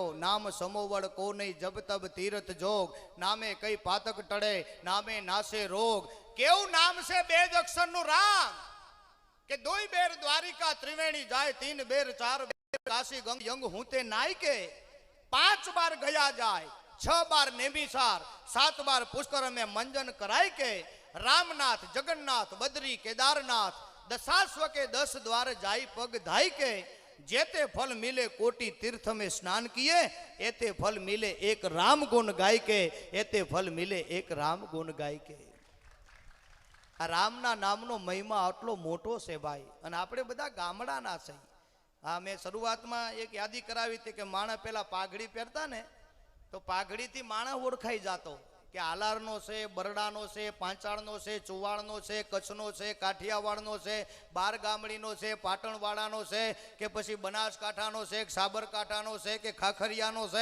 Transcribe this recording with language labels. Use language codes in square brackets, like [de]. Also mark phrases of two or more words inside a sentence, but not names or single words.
[hi] नाम समोवड को नहीं, जब तब तीरथ जोग, नामे कई पातक टळे, नामे नाशे रोग. [gu] કેવું નામ છે 2 જ અક્ષરનું રામ, [hi] के 2 बेर द्वारिका त्रिवेणी जाय, 3 बेर 4 बेर काशी गंग यंग हूं ते नाय के, 5 बार गया जाय, 6 बार नेमिसार, 7 बार पुष्कर में मंजन कराय के, रामनाथ जगन्नाथ बद्री केदारनाथ, 10 के 10 द्वार जाई पग धाई के, जेते फल मिले कोटि तीर्थ में स्नान किए, एते फल मिले एक राम गुण गाय के, एते फल मिले एक राम गुण गाय के. [gu] આ રામના નામનો મહિમા આટલો મોટો છે ભાઈ. અને આપણે બધા ગામડાના છે. હા, મેં શરૂઆતમાં એક યાદી કરાવી હતી કે માણસ પેલા પાઘડી પહેરતા ને, તો પાઘડીથી માણસ ઓળખાઈ જતો કે આલારનો છે, બરડાનો છે, પાંચાળનો છે, ચુવાળનો છે, કચ્છનો છે, કાઠિયાવાડનો છે, બાર ગામડીનો છે, પાટણવાળાનો છે, કે પછી બનાસકાંઠાનો છે, સાબરકાંઠાનો છે, કે ખાખરિયાનો છે.